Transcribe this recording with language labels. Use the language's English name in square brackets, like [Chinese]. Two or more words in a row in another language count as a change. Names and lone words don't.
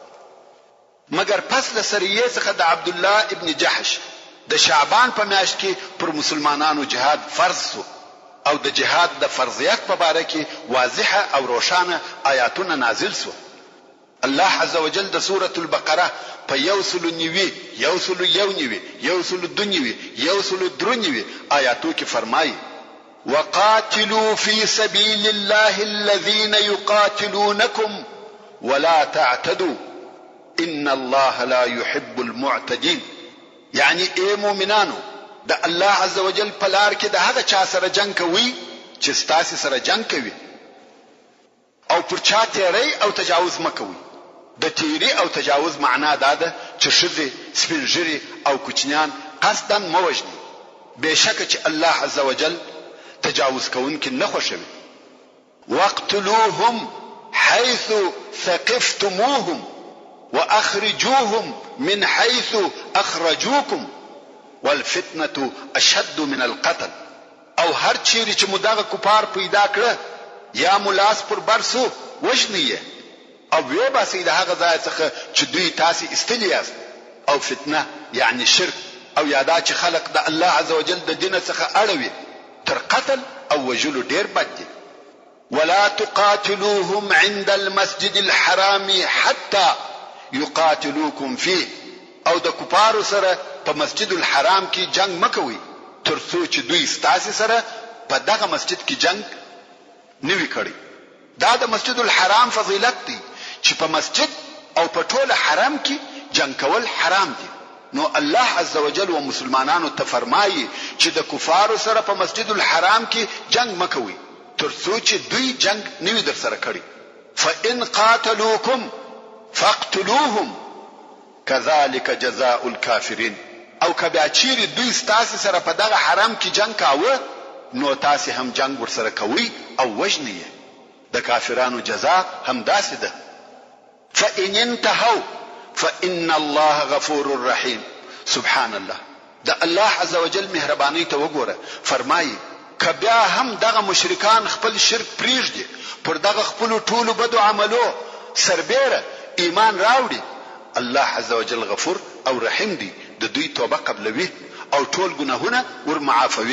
[Pashto] مګر پس له سریه څخه د عبد الله ابن جحش د شعبان په میاشت کې پر مسلمانانو جهاد فرض سو او د جهاد د فرضیت په اړه کې واضحه او روښانه آیاتونه نازل سو. الله عز وجل د سوره البقره په 191 آیاتو کې فرمایي: [Arabic] وقاتلوا في سبيل الله الذين يقاتلونكم ولا تعتدوا ان الله لا يحب المعتدين. [Pashto] یعنی اے مؤمنانو د الله عزوجل په لار کې د هغه چا سره جنگ کوي چې ستاسو سره جنگ کوي، او پر چا تیری او تجاوز مکوي. د تیری او تجاوز معنا دا ده چې ښځې، سپین ږیري او کوچنیان قصدا مه وژني، بېشکه چې الله عزوجل تجاوز کوونکي نه خوښوي. [Arabic] واقتلوهم حيث ثقفتموهم واخرجوهم من حيث اخرجوكم والفتنه اشد من القتل. [Pashto] او هر چیرې چې مدغه کفار پیدا کړه یا ملاس پر برسو وجنیه او وی باسي د هغه ځای څخه چې دوی تاسو استلی یاست. او فتنه یعنی شرک او یادا چې خلق د الله عزوجل د دین څخه اړوي تر قتل او وجلو ډیر بد دي. [Arabic] ولا تقاتلوهم عند المسجد الحرام حتى يقاتلوكم فيه. [Pashto] او د کفارو سره په مسجد الحرام کې جنگ مکوي تر څو چې دوی ستاسو سره په دغه مسجد کې جنگ نوي کړي. دا د مسجد الحرام فضیلت دی چې په مسجد او په ټوله حرم کې جنگ کول حرام دي. نو الله عزوجل و مسلمانانو ته فرمایي چې د کفارو سره په مسجد الحرام کې جنگ مکوي تر څو چې دوی جنگ نوي در سره کړي. [Arabic] فإن قاتلوكم فاقتلوهم كذلك جزاء الكافرين. [Pashto] او کبه چیرې دوی ستاسو سره په دغه حرم کې جنگ کاوه نو تاسو هم جنگ ور سره کوي او وجنی. د کافرانو جزاء هم داسې ده. [Arabic] فإن انتهوا فإن الله غفور رحيم. سبحان الله. [Pashto] د الله عزوجل مهرباني ته وګوره. فرمایي کبیا هم دغه مشرکان خپل شرک پریږدي، پر دغه خپل ټولو بدو عملو سربېره ایمان راوړي، الله عزوجل غفور او رحیم دی، د دوی توبه قبلوي او ټول ګناهونه ور معافوي.